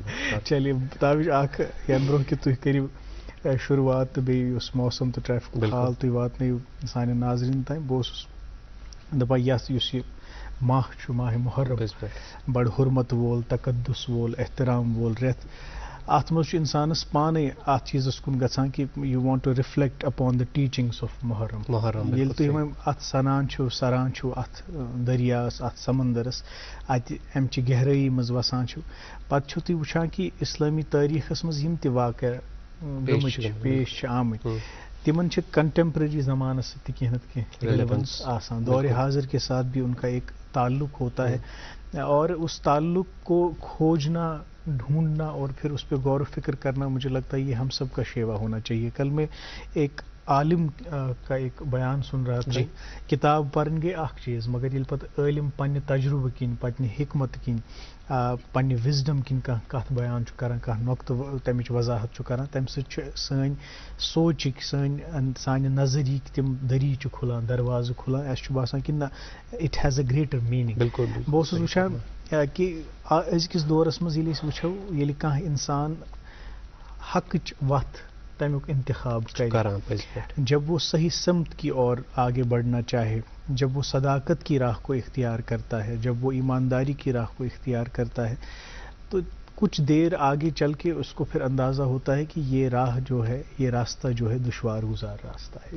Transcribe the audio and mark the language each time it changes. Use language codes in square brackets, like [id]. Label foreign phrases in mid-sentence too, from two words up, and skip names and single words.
[ks] چلیے تابش اکھ ییٚمہِ برونٛہہ کہِ تُہۍ کٔرِو شروعات تہٕ بیٚیہِ یُس موسم تہٕ ٹریفکُک حال تُہۍ واتنٲیِو سانٮ۪ن ناظریٖنن تام. بہٕ اوسُس دپان یُس یہِ ماہ چھُ ماہِ محرم بڑٕ حُرمت وول تقدس وول احترام وول رٮ۪تھ اتھ منٛز چھُ انسانس پانے اتھ چیٖزس کُن گژھان کہ [en] you want to reflect upon the teachings of Muharram. [ks] ییٚلہِ تُہۍ وۄنۍ اتھ سنان چھِو سران چھِو اتھ دریاہس اتھ سمندرس اتہِ امچہِ گہرٲیی منٛز وسان چھِو پتہٕ چھِو تُہۍ وٕچھان کہ اسلٲمی تٲریٖخس منٛز یِم تہِ واقع گٔمٕتۍ پیش چھِ آمٕتۍ تِمن چھِ کنٹمپرری زمانس سۭتۍ تہِ کینٛہہ نتہٕ کینٛہہ ریلیونس آسان. [ur] دورِ حاضر کے ساتھ بھی ان کا ایک تعلق ہوتا ہے اور اس تعلق کو کھوجنا ڈھونڈنا اور پھر اس پہ غور و فکر کرنا مجھے لگتا ہے یہ ہم سب کا شیوا ہونا چاہیے. کل میں ایک عالم کا ایک بیان سن رہا تھا. [ks] کتاب پرن گٔے اکھ چیٖز مگر ییٚلہِ پتہٕ عٲلم پننہِ تجربہٕ کِنۍ پننہِ حکمت کِنۍ پننہِ وِزڈم کِنۍ کانٛہہ کتھ بیان چھُ کران کانٛہہ نۄقطہٕ تمِچ وضاحت چھُ کران تمہِ سۭتۍ چھُ سٲنۍ سونچٕکۍ سانہِ نظریٖک تِم دٔریٖچہِ کھُلان دروازٕ کھُلان. اَسہِ چھُ باسان کہِ نہ [en] it has a greater meaning. [ks] بہٕ اوسُس وٕچھان کہ أزکِس دورس منٛز ییٚلہِ أسۍ وٕچھو ییٚلہِ کانٛہہ انسان حقٕچ وتھ تمیُک انتخاب کرِ [ur] جب وہ صحیح سمت کی اور آگے بڑھنا چاہے جب وہ صداقت کی راہ کو اختیار کرتا ہے جب وہ ایمانداری کی راہ کو اختیار کرتا ہے تو کچھ دیر آگے چل کے اس کو پھر اندازہ ہوتا ہے کہ یہ راہ جو ہے یہ راستہ جو ہے دشوار گزار راستہ ہے.